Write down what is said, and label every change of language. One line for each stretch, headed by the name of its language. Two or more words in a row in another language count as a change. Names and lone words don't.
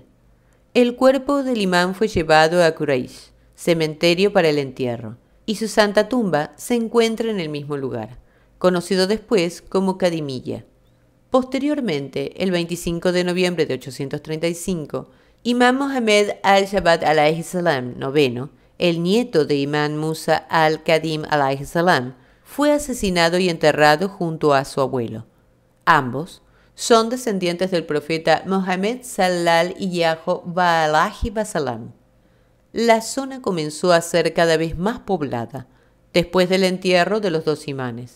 Spanish: El cuerpo del imán fue llevado a Quraysh, cementerio para el entierro, y su santa tumba se encuentra en el mismo lugar, conocido después como Qadimiyya. Posteriormente, el 25 de noviembre de 835, Imam Mohammed al-Jawad
Arabic: عليه السلام,
Spanish: noveno, el nieto de Imam Musa al-Qadim
Arabic: عليه السلام,
Spanish: fue asesinado y enterrado junto a su abuelo. Ambos son descendientes del profeta Mohammed
Arabic: صلى الله عليه وآله وسلم.
Spanish: La zona comenzó a ser cada vez más poblada, después del entierro de los dos imanes.